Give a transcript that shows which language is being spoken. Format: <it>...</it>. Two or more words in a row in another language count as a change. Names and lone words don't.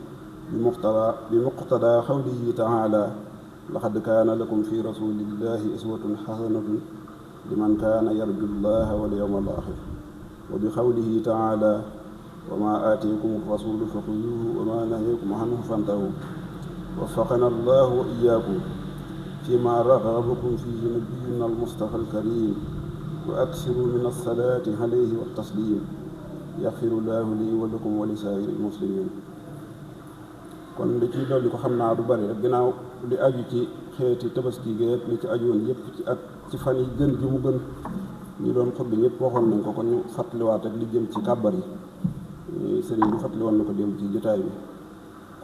<ar>بمقتضى قوله تعالى: لقد كان لكم في رسول الله أسوة حسنة لمن كان يرجو الله واليوم الآخر، وبقوله تعالى: وما آتيكم الرسول فخذوه وما نهيكم عنه فانتهوا. وفقنا الله وإياكم فيما رغبكم فيه نبينا المصطفى الكريم، وأكثروا من الصلاة عليه والتسليم. يغفر الله لي ولكم ولسائر المسلمين.</ar> <wo>kon li ci dolli ko xam naa du bari rek, ginnaaw li aju ci xeeti tabaski geek li ci aju woon yëpp ci ak ci fan yi gën gi mu gën ñu doon xutba ñëpp waxoon nañ ko, kon ñu fàttaliwaat rek li jëm ci kàbbar yi. sëriñ bi fàttali woon na ko démb ci jotaay bi.</wo>